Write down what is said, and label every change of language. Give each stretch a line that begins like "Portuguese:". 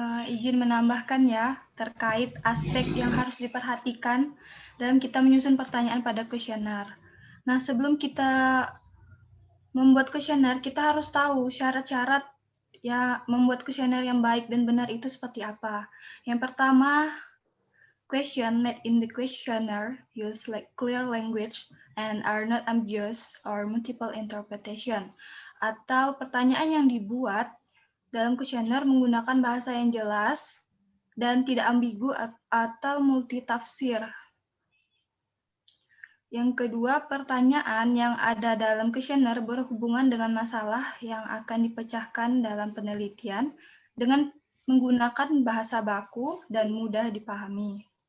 Indonesian: Izin menambahkan ya, terkait aspek yang harus diperhatikan dalam kita menyusun pertanyaan pada kuesioner. Nah, sebelum kita membuat kuesioner, kita harus tahu syarat-syarat ya membuat kuesioner yang baik dan benar itu seperti apa.
English: Yang pertama, question made in the questionnaire use like clear language and are not ambiguous or multiple interpretation.
Indonesian: Atau pertanyaan yang dibuat dalam kuesioner menggunakan bahasa yang jelas dan tidak ambigu atau multitafsir. Yang kedua, pertanyaan yang ada dalam kuesioner berhubungan dengan masalah yang akan dipecahkan dalam penelitian dengan menggunakan bahasa baku dan mudah dipahami.